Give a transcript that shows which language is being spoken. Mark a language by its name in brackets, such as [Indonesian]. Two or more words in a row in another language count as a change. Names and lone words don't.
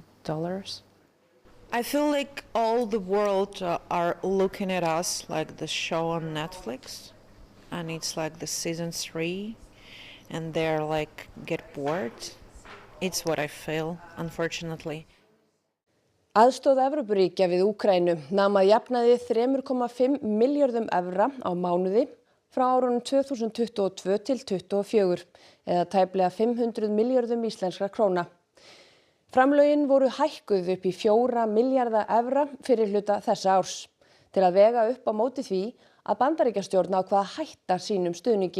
[English] I feel like all the world are looking at us like the show on Netflix, and it's like the season 3. And they're like get bored. It's what I feel, unfortunately. [Icelandic] Aðstoð Evrópuríkja við Úkraínu nam að jafnaði 3,5 milljörðum evra á mánuði frá árunum 2022 til 2024 eða tæplega 500 milljörðum íslenskra króna. Framlögin voru hækkuð upp í 4 milljarða evra fyrir hluta þessa árs til að vega upp á móti því að Bandaríkjastjórn ákvað að hætta sínum stuðningi.